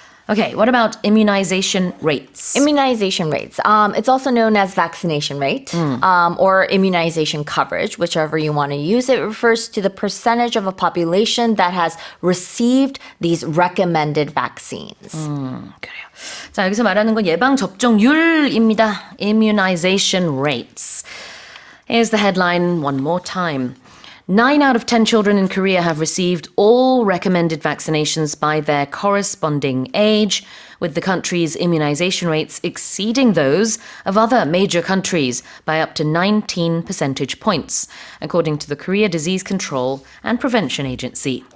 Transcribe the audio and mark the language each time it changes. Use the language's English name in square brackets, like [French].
[English] Okay, what about immunization rates? Immunization rates. It's also known as vaccination rate or immunization coverage, whichever you want to use. It refers to the percentage of a population that has received these recommended vaccines. [Korean] 그래요. 자, 여기서 말하는 건 예방접종률입니다. [English] Immunization rates. Here's the headline one more time. 9 out of 10 children in Korea have received all recommended vaccinations by their corresponding age, with the country's immunization rates exceeding those of other major countries by up to 19 percentage points, according to the Korea Disease Control and Prevention Agency.